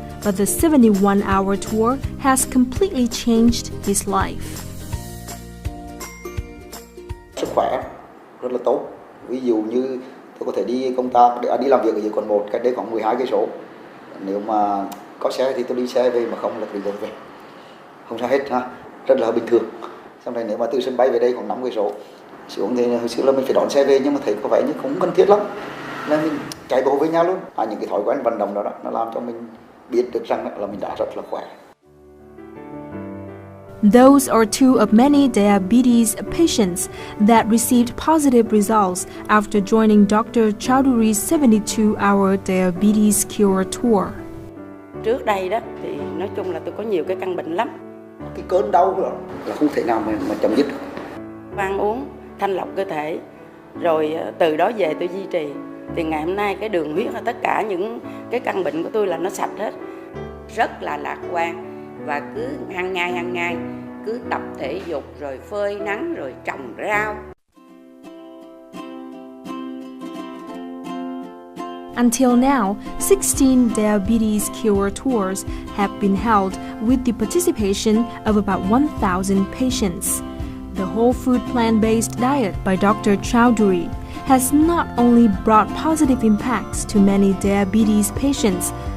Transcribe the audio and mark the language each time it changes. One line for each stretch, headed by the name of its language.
English: But the 71-hour tour has completely changed his life.
Vietnamese: Sức khỏe rất là tốt. Ví dụ như tôi có thể đi công tác, đi làm việc ở dưới quận 1, cách đây khoảng 12 cây số. Nếu mà có xe thì tôi đi xe về, mà không là đi đường về. Không sao hết ha, rất là bình thường. Xong rồi nếu mà từ sân bay về đây khoảng 5 cây số xuống thì hồi xưa là mình phải đón xe về, nhưng mà thấy có vẻ như không cần thiết lắm, là mình chạy bộ với nhau luôn. Những cái thói quen vận động đó nó làm cho mình biết được rằng là mình đã rất là khỏe.
English: Those are two of many diabetes patients that received positive results after joining Dr. Chowdhury's 72-hour diabetes cure tour.
Vietnamese: Trước đây đó thì nói chung là tôi có nhiều cái căn bệnh lắm. Cái cơn đau đó là không thể nào mà chấm dứt được. Ăn uống thanh lọc cơ thể, rồi từ đó về tôi duy trì. Thì ngày hôm nay cái đường huyết, tất cả những cái căn bệnh của tôi là nó sạch hết. Rất là lạc quan. Và cứ hàng ngày cứ tập thể dục, rồi phơi nắng, rồi trồng rau.
English: Until now, 16 diabetes cure tours have been held with the participation of about 1,000 patients. The whole food plant-based diet by Dr. Chowdhury has not only brought positive impacts to many diabetes patients.